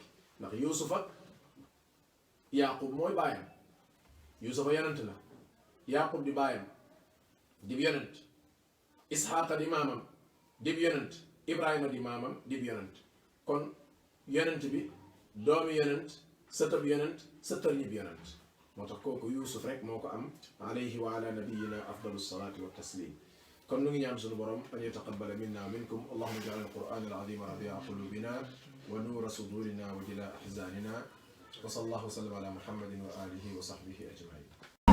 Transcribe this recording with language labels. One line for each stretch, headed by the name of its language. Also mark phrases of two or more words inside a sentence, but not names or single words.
Wolof: ndax yusufa yaqub mooy baayam yusufa yonent la yaqub di baayam dib yonent isxaaqa di maamam dib yonent ibrahima di maamam dib yonent kon yonent bi doomi yonent sëtëb yonent sa tërñib yonent moo tax kooku yusuf rek moo ko am
Arabic: عليه وعلى نبينا أفضل الصلاة والتسليم
Wolof: kon nu ngi ñaan sunu borom
Arabic: أن يتقبل منا ومنكم اللهم اجعل القرآن العظيم ربيع قلوبنا ونور صدورنا وجلاء أحزاننا وصلى الله وسلم على محمد وآله وصحبه أجمعين